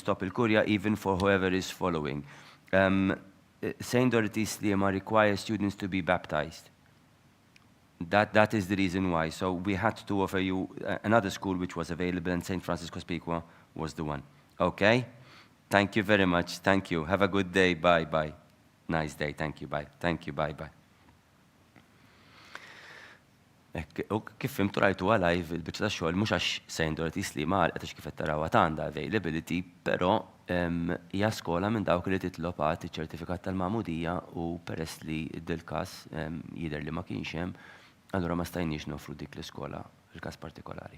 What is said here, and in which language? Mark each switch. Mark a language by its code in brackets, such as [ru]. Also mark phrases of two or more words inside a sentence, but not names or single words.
[en] Topil Kurja, even for whoever is following, Saint Dorothy Slima requires students to be baptized. That is the reason why. So we had to offer you another school which was available, and Saint Francis Cospiqua was the one. Okay? Thank you very much. Thank you. Have a good day. Bye. Nice day. Thank you. Bye. Thank you. Bye. [mt] Kif fimtu rajtu live il-biċċa ta' xogħol mhux għax Saint Dorothy Slima għalqet għax kif qed tarawha għandha availability, però hija skola minn dawk li titlob għad iċ-ċertifikat tal-magħmudija u peress li dil-każ jidher li ma kienx hemm, allura ma stajniex nofru dik l-iskola fil-każ partikolari.